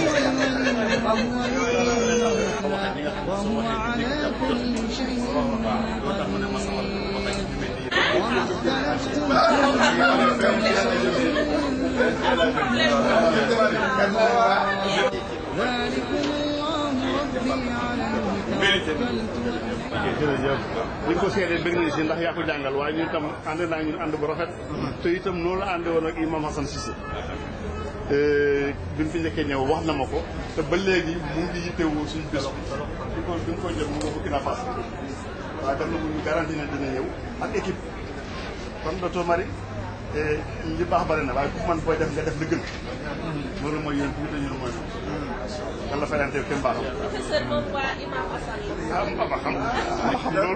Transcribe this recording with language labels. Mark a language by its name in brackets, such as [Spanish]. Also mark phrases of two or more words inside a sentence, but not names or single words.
[Arabic] وهو على كل شيء قدير وما اختلفتم ذلكم الله ربي عليه توكلت. [Wolof] jërëjëf buñ ko seedee bëgg nañ si ndax yaa ko jàngal waaye ñun tam ànd naa ñun ànd bu rafet te itam noonu la ànd woon ak imam Hassan Cissé bi mu fi njëkkee ñëw wax na ma ko te ba léegi mu ngi yittewoo suñu bés bi ko koy jot mu nga Burkina Faso waaye def na mu ñu garanti ne dina ñëw ak équipe kon docteur Marie li baax bari na waaye ku man booy def nga def la gën loolu mooy yéen tuuti ñu mooy yàlla fayante kenn baaxam ah xam loolu